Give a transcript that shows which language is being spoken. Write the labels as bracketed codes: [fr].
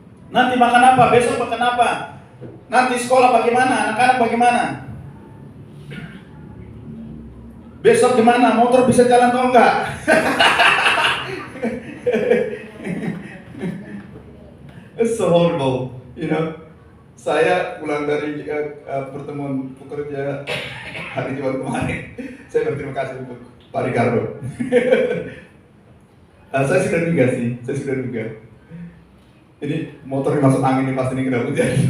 [id] Nanti makan apa? Besok makan apa? Nanti sekolah bagaimana? Anak-anak bagaimana? Besok gimana? Motor bisa jalan atau enggak? [en] It's so horrible, you know. [id] Saya pulang dari pertemuan pekerja hari Jumat kemarin. Saya berterima kasih untuk Pak Ricardo. Saya sudah duga sih, Ini motor dimasuk angin ini pasti ini kena hujan.